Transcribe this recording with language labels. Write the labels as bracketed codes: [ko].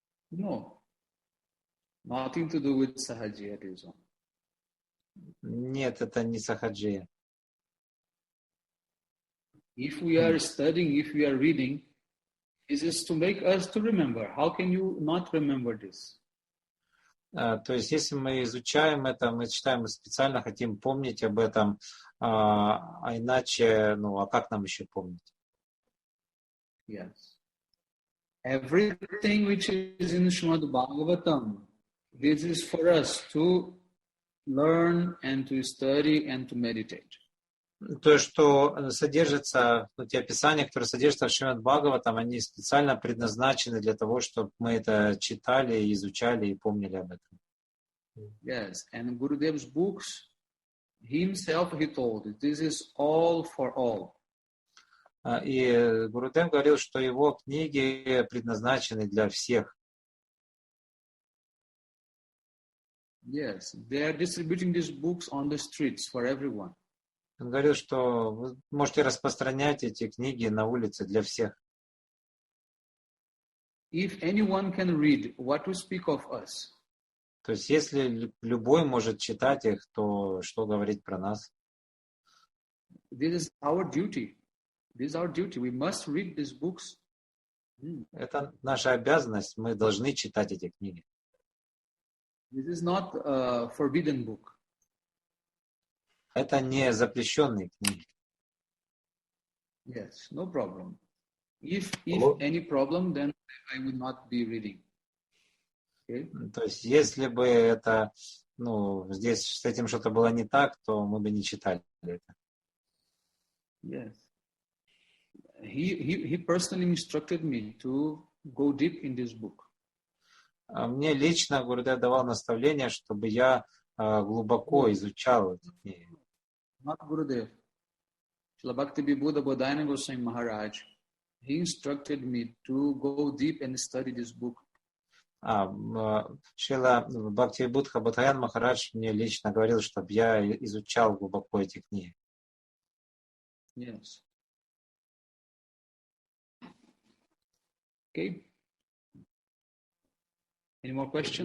[en] No, nothing to do with sahajiya. [ru] Нет, это не сахаджия. [en] If we are studying, if we are reading, this is to make us to remember. How can you not remember this? [ru] То есть, если мы изучаем это, мы читаем, мы специально хотим помнить об этом, а иначе, ну, а как нам еще помнить? [en] Yes. Everything which is in Srimad Bhagavatam, this is for us to learn and to study and to meditate. [ru] То, что содержится, те описания, которые содержатся в Шримад Бхагаватам, они специально предназначены для того, чтобы мы это читали, изучали и помнили об этом. [en] Yes, and Gurudev's books, himself he told, this is all for all. [ru] И Гурудев говорил, что его книги предназначены для всех. [en] Yes, they are distributing these books on the streets for everyone. [ru] Он говорил, что вы можете распространять эти книги на улице для всех. [en] If anyone can read, what to speak of us? [ru] То есть, если любой может читать их, то что говорить про нас? [en] This is our duty. This is our duty. We must read these books. [ru] Это наша обязанность. Мы должны читать эти книги. [en] This is not a forbidden book. [ru] Это не запрещенные книги. [en] Yes, no problem. If any problem, then I would not be reading. Okay? [ru] То есть, если бы это, здесь с этим что-то было не так, то мы бы не читали это. [en] Yes. He personally instructed me to go deep in this book. [ru] Мне лично Гурудев давал наставление, чтобы я глубоко изучал эти книги. [en] Not Gurudev. Srila Bhakti Vibhuda Bodhayana Goswami Maharaj, he instructed me to go deep and study this book. [ru] Шрила Бхакти Вибхуда Бодхаян Махарадж мне лично говорил, чтобы я изучал глубоко эти книги. [en] Yes. Okay. Any more questions?